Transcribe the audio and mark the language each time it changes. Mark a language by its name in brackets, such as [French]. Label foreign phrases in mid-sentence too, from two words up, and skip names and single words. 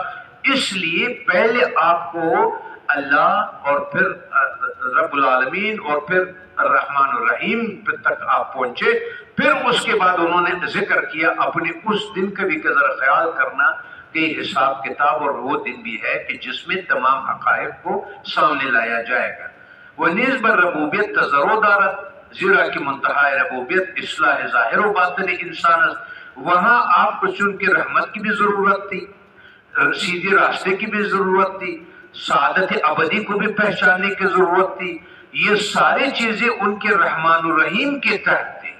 [Urdu] اس لیے پہلے آپ کو اللہ اور پھر [Arabic] رب العالمین [Urdu] اور پھر [Arabic] الرحمن الرحیم [Urdu] تک آپ پہنچے، پھر اس کے بعد انہوں نے ذکر کیا اپنے اس دن کا بھی ذرا خیال کرنا کہ حساب کتاب اور وہ دن بھی ہے کہ جس میں تمام حقائق کو سامنے لایا جائے گا۔ [Persian] وَنِیز بر ربوبیت تزرو دارت، زیرا کی منتہا ربوبیت اصلاح ظاہر و باطن انسان است، [Urdu] وہاں آپ کو چون کے رحمت کی بھی ضرورت تھی، سیدھے راستے کی بھی ضرورت تھی، سعادت ابدی کو بھی پہچاننے کی ضرورت تھی، یہ ساری چیزیں ان کے رحمان الرحیم کے تحت تھی۔